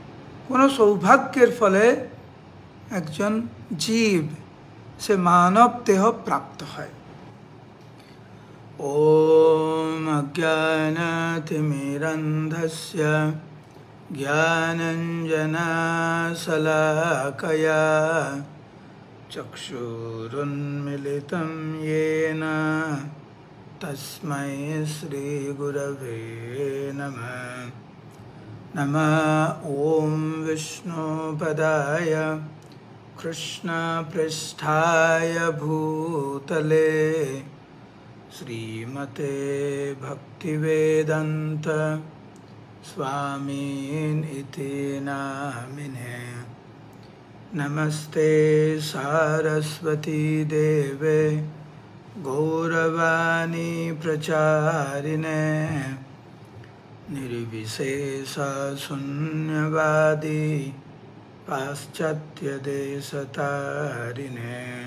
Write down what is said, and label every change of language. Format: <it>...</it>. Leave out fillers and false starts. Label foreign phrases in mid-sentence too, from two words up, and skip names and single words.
<bn>কোনো সৌভাগ্যের ফলে একজন জীব সে মানব দেহ প্রাপ্ত হয়।</bn> <sa>ওম অজ্ঞানতিমিরন্ধস্য জ্ঞানাঞ্জনশলাকয়া চক্ষুরুন্মিলিतं येन তস্मै শ্রীগুরবে নমঃ। নমঃ ওম বিষ্ণুপদায় কৃষ্ণপৃষ্ঠায় ভূতলে শ্রীমতে ভক্তিবেদান্ত स्वामीनिति नामिने। नमस्ते सारस्वती देवे गौरवाणी प्रचारिणे निर्विशेषशून्यवादी पाश्चात्यदेशतारिणे।</sa>